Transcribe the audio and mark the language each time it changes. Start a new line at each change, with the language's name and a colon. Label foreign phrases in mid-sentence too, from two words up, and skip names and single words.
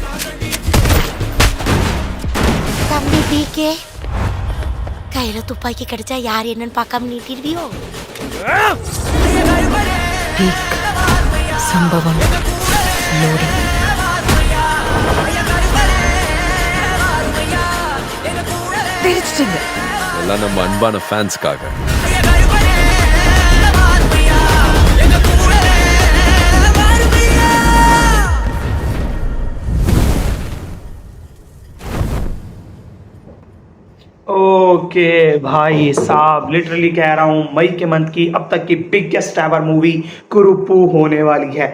Tamil: தம்பி பிகே, கையில துப்பாக்கி கிடைச்சா யார் என்னன்னு பார்க்காம நீட்டிடுவியோ? சம்பவம் லோடிங். எல்லாம் நம்ம அன்பான ஃபேன்ஸ்க்காக.
Hindi: ओके भाई साहब, लिटरली कह रहा हूं मई के मंथ की अब तक की
English: biggest ever movie
Hindi: कुरूपू होने वाली है।